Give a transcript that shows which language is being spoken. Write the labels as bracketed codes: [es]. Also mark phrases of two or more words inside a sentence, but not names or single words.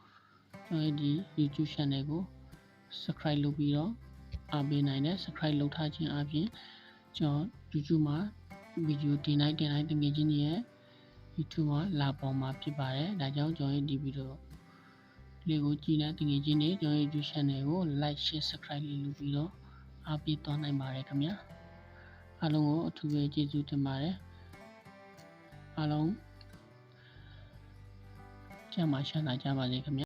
[my] subscribe လုပ်ပြီးတော့အားပေးနိုင်တယ် subscribe လုပ်ထားခြင်းအပြင်ကျွန်တော် YouTube မှာ ဗီဒီယိုတင်လိုက်တကယ်ချင်းတွေရဲ့ YouTube မှာလာပေါ်မှာဖြစ်ပါတယ်ဒါကြောင့်ကျွန်တော်ရဲ့ဒီဗီဒီယိုလေးကိုကြည့်တဲ့တကယ်ချင်းတွေကျွန်တော်ရဲ့ YouTube channel ကို [en] like share subscribe [my] လေးလုပ်ပြီးတော့အားပေးသွားနိုင်ပါတယ်ခင်ဗျာအားလုံးကိုအထူးပဲကျေးဇူးတင်ပါတယ်အားလုံးကျမ်းမာချမ်းသာကြပါစေခင်ဗျာ